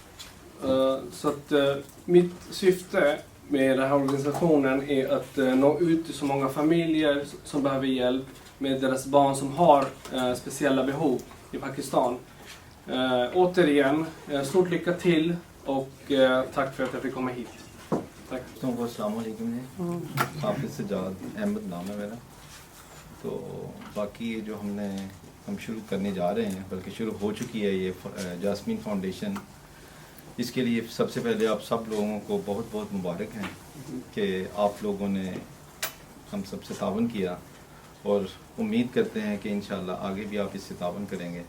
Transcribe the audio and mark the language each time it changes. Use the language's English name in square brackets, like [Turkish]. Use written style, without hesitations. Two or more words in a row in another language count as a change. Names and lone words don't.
[Swedish] Så att mitt syfte med den här organisationen är att nå ut till så många familjer som behöver hjälp med deras barn som har speciella behov i Pakistan. Återigen, stort lycka till och tack för att jag fick komma hit. Tack. [Urdu] السلام علیکم. حافظ سجاد احمد نام ہے میرا. تو باقی یہ جو ہم شروع کرنے جا رہے ہیں، بلکہ شروع ہو چکی ہے یہ جاسمین فاؤنڈیشن، اس کے لیے سب سے پہلے آپ سب لوگوں کو بہت بہت مبارک ہیں کہ آپ لوگوں نے ہم سب سے تعاون کیا، اور امید کرتے ہیں کہ انشاءاللہ آگے بھی آپ اس سے تعاون کریں گے.